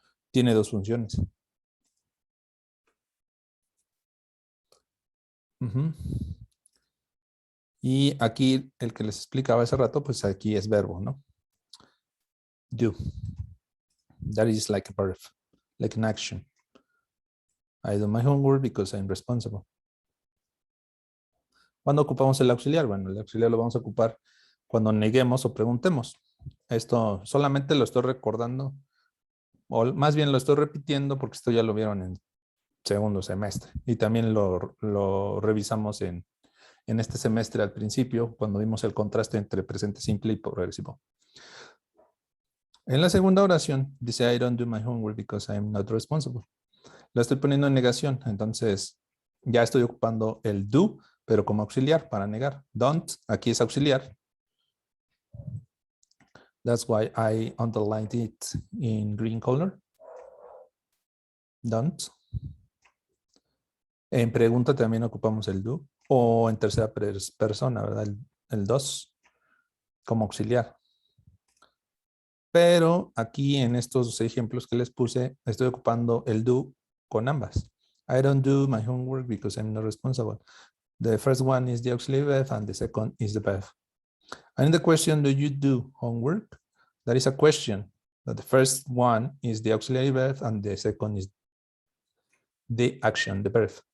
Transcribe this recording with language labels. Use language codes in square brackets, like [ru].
[es] Tiene dos funciones. Ujú. Y aquí el que les explicaba hace rato, pues aquí es verbo, ¿no? [en] Do. That is like a verb, like an action. I do my homework because I'm responsible. [es] ¿Cuándo ocupamos el auxiliar? Bueno, el auxiliar lo vamos a ocupar cuando neguemos o preguntemos. Esto solamente lo estoy recordando, o más bien lo estoy repitiendo porque esto ya lo vieron en segundo semestre. Y también lo revisamos en este semestre al principio, cuando vimos el contraste entre presente simple y progresivo. En la segunda oración dice, [en] I don't do my homework because I'm not responsible. [es] La estoy poniendo en negación, entonces ya estoy ocupando el do, pero como auxiliar para negar. Don't, aquí es auxiliar. [en] That's why I underlined it in green color. Don't. [es] En pregunta también ocupamos el do, o en tercera persona, ¿verdad? El dos como auxiliar. Pero aquí en estos ejemplos que les puse, estoy ocupando el do con ambas. [en] I don't do my homework because I'm not responsible. The first one is the auxiliary verb and the second is the verb. And the question, do you do homework? That is a question. That the first one is the auxiliary verb and the second is the action, the verb.